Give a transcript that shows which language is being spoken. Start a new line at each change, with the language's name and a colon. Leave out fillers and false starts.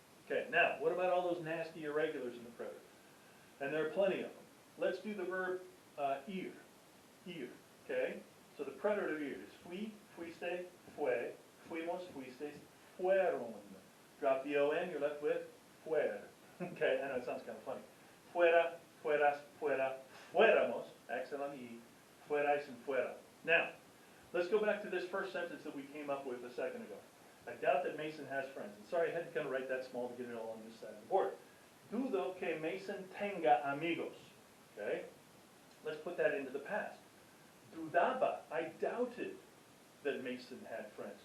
English: Okay, now, what about all those nasty irregulars in the preterite? And there are plenty of them. Let's do the verb ir, okay? So the preterite of ir is fui, fuiste, fue, fuimos, fuistes, fueron. Drop the O-N, you're left with fuer. Okay, I know it sounds kind of funny.
Spanish: Fuera, fueras, fuera, fuéramos,
English: accent on the E,
Spanish: fuerais and fuera.
English: Now, let's go back to this first sentence that we came up with a second ago. I doubt that Mason has friends. And sorry, I had to kind of write that small to get it all on this side of the board.
Spanish: Dudo que Mason tenga amigos. Okay?
English: Let's put that into the past. Dudaba, I doubted that Mason had friends.